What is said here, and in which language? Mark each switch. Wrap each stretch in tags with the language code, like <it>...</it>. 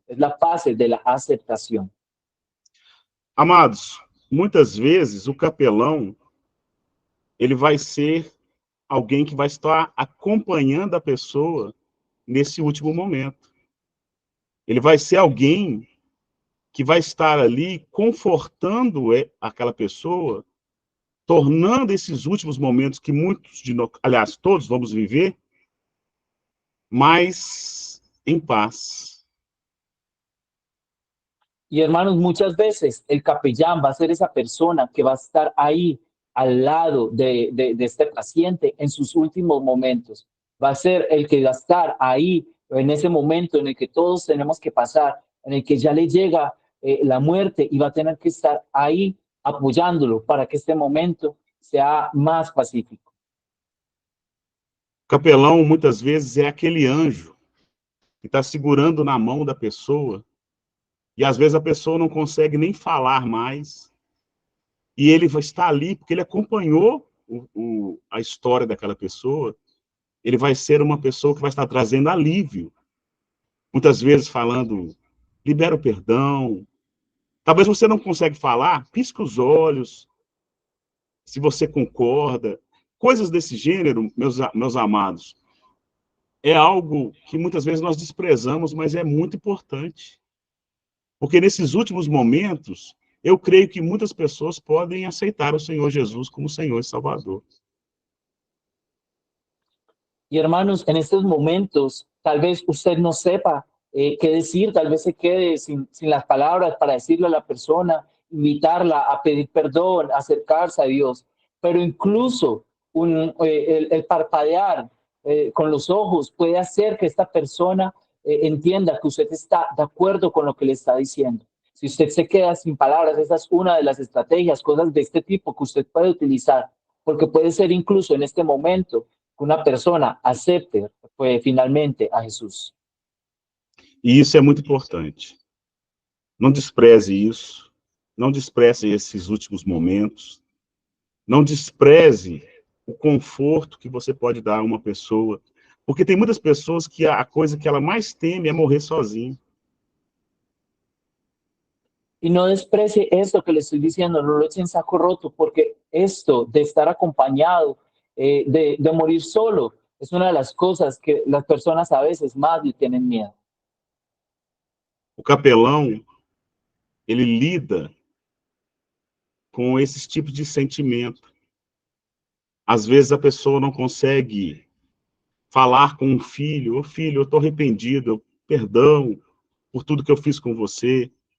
<es>Es la fase de la aceptación.</es> <pt>Amados, muitas vezes o capelão, ele vai ser alguém que vai estar acompanhando a pessoa nesse último momento. Ele vai ser alguém que vai estar ali confortando aquela pessoa, tornando esses últimos momentos que muitos de nós, aliás, todos vamos viver, mais em paz.</pt> <es>Y hermanos, muchas veces el capellán va a ser esa persona que va a estar ahí al lado de este paciente en sus últimos momentos. Va a ser el que va a estar ahí en ese momento en el que todos tenemos que pasar, en el que ya le llega la muerte, y va a tener que estar ahí apoyándolo para que este momento sea más pacífico.</es> <pt>O capelão, muitas vezes, é aquele anjo que está segurando na mão da pessoa, e às vezes a pessoa não consegue nem falar mais, e ele vai estar ali porque ele acompanhou a história daquela pessoa. Ele vai ser uma pessoa que vai estar trazendo alívio, muitas vezes falando, libera o perdão. Talvez você não consegue falar, pisca os olhos, se você concorda. Coisas desse gênero, meus amados, é algo que muitas vezes nós desprezamos, mas é muito importante. Porque nesses últimos momentos, eu creio que muitas pessoas podem aceitar o Senhor Jesus como Senhor e Salvador.</pt> <es>Y hermanos, en estos momentos, tal vez usted no sepa qué decir, tal vez se quede sin las palabras para decirle a la persona, invitarla a pedir perdón, acercarse a Dios. Pero incluso el parpadear con los ojos puede hacer que esta persona entienda que usted está de acuerdo con lo que le está diciendo. Si usted se queda sin palabras, esa es una de las estrategias, cosas de este tipo que usted puede utilizar, porque puede ser incluso en este momento que una persona acepte finalmente a Jesús.</es> <pt>E isso é muito importante. Não despreze isso, não despreze esses últimos momentos, não despreze o conforto que você pode dar a uma pessoa, porque tem muitas pessoas que a coisa que ela mais teme é morrer sozinha.</pt> <es>Y no desprecie esto que le estoy diciendo, no lo eche en saco roto, porque esto de estar acompañado, de morir solo, es una de las cosas que las personas a veces más le tienen miedo.</es> <pt>O capelão, ele lida com esses tipos de sentimento. Às vezes a pessoa não consegue falar com um filho, ô filho, eu estou arrependido, perdão por tudo que eu fiz com você.</pt>